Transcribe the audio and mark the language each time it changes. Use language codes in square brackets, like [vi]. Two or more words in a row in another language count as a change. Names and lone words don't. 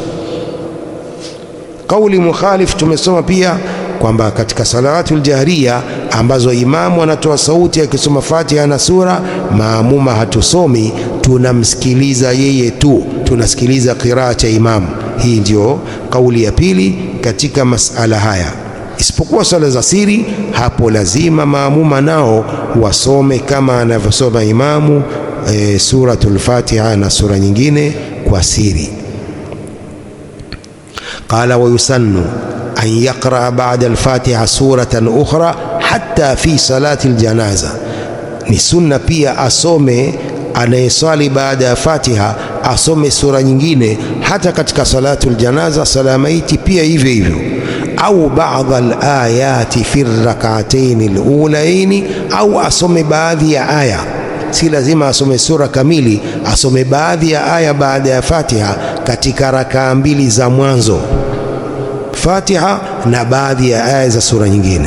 [sw] Kauli mukhalif tumesoma pia kwamba katika [ar] الصلوات الجهرية [sw] ambazo imamu anatoa sauti akisoma Fatiha na sura, maamuma hatusomi, tunamsikiliza yeye tu, tunasikiliza qiraa cha imamu. Hii ndio kauli ya pili katika masala haya. Isipokuwa sala za siri, hapo lazima maamuma nao wasome kama anavyosoma imamu suratul Fatiha na sura nyingine kwa siri. [ar] قال ويسن أن يقرأ بعد الفاتحة سورة أخرى حتى في صلاة الجنازة, [sw] ni sunna pia asome anayesali baada ya Fatiha asome sura nyingine hata katika [ar] صلاة الجنازة, [sw] sala maiti pia hivyo hivyo. Au [ar] بعض الآيات في الركعتين الأوليين, [sw] au asome baadhi ya aya, si lazima asome sura kamili, asome baadhi ya aya baada ya Fatiha katika rakaa 2 za mwanzo, Fatiha na baadhi ya aya za sura nyingine.